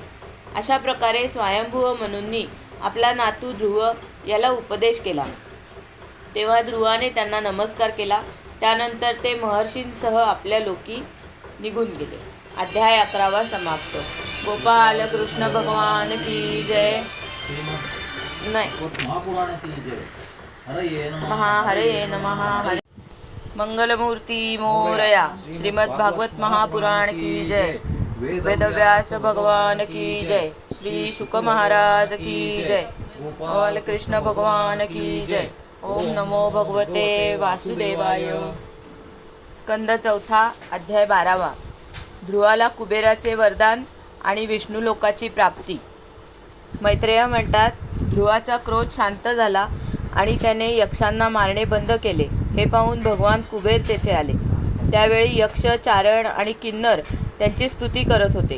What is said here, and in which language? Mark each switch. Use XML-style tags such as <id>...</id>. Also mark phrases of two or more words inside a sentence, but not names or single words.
<mr>अशा प्रकारे स्वयंभुव मनूंनी आपला नातू ध्रुव याला उपदेश केला. तेव्हा ध्रुवाने त्यांना नमस्कार केला. त्यानंतर ते महर्षींसह आपल्या लोकी निघून गेले. अध्याय 11 समाप्त.</mr> <hi>गोपाल कृष्ण भगवान की जय.</hi> <mr>हरे नमः. हरे मंगलमूर्ती मोरया.</mr> <hi>श्रीमद् भागवत महापुराण की जय. वेदव्यास भगवान की जय. श्री शुक महाराज की जय. गोपाल कृष्ण भगवान की जय.</hi> <sa>ओम नमो भगवते वासुदेवाय.</sa> <mr>स्कंद 4 अध्याय 12. ध्रुवाला कुबेराचे वरदान आणि विष्णुलोकाची प्राप्ती. मैत्रेय म्हणतात, ध्रुवाचा क्रोध शांत झाला आणि त्याने यक्षांना मारणे बंद केले. हे पाहून भगवान कुबेर तेथे आले. त्यावेळी यक्ष, चारण आणि किन्नर त्यांची स्तुती करत होते.</mr>